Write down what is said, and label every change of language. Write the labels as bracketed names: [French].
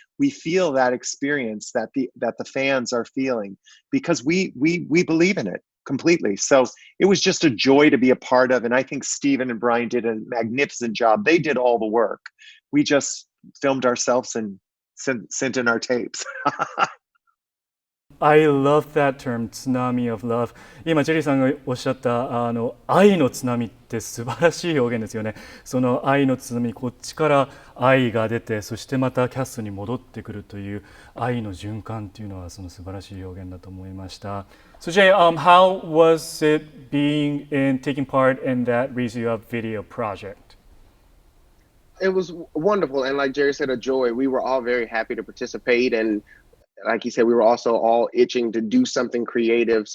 [English] We feel that experience that the fans are feeling, because we believe in it completely. So it was just a joy to be a part of, and I think Stephen and Brian did a magnificent job. They did all the work. We just filmed ourselves and sent in our tapes. I love that term, tsunami of love. [Japanese] 今ジェリーさんがおっしゃった愛の津波って素晴らしい表現ですよね。その愛の津波、こっちから愛が出て、そしてまたキャストに戻ってくるという愛の循環っていうのはその素晴らしい表現だと思いました。 [English] So Jay, how was it being taking part in that Raise You Up video project? It was wonderful, and like Jerry said, a joy. We were all very happy to participate, and like he said, we were also all itching to do something creative.